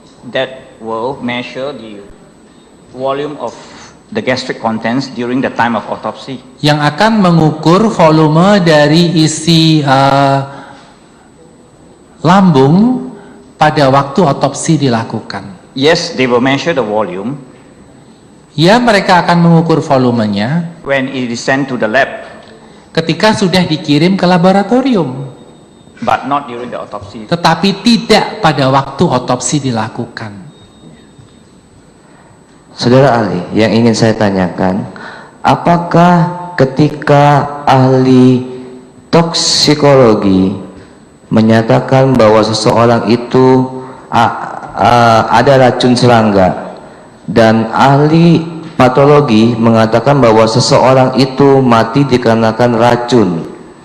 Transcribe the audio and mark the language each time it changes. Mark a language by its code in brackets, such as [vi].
[en] that will measure the volume of the gastric contents during the time of autopsy. [id] yang akan mengukur volume dari isi lambung pada waktu otopsi dilakukan. [en] Yes, they will measure the volume [id] Ya, mereka akan mengukur volumenya [en] when it is sent to the lab, [id] ketika sudah dikirim ke laboratorium, [en] but not during the autopsy. [id] tetapi tidak pada waktu otopsi dilakukan. Saudara ahli, yang ingin saya tanyakan, apakah ketika ahli toksikologi menyatakan bahwa seseorang itu ada racun serangga, dan ahli patologi mengatakan bahwa seseorang itu mati dikarenakan racun,